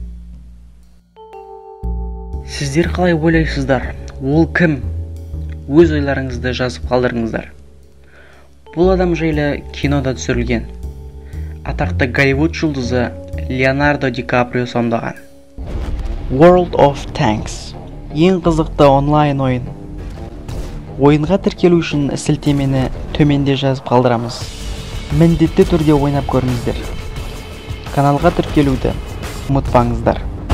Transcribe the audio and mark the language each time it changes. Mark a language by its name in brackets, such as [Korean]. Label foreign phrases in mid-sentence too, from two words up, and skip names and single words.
[Kazakh] Сіздер қалай ойлайсыздар? Ол кім? Өз ойларыңызды жазып қалдырыңыздар. Бұл адам жайлы кинода түсірілген. Атақты Голливуд жұлдызы Леонардо Ди Каприо сомдаған. World of Tanks. Ең қызықты онлайн ойын. Ойынға тіркелу үшін сілтемені төменде жазып қалдырамыз. Міндетті түрде ойнап көріңіздер. Каналға тіркелуді ұмытпаңыздар.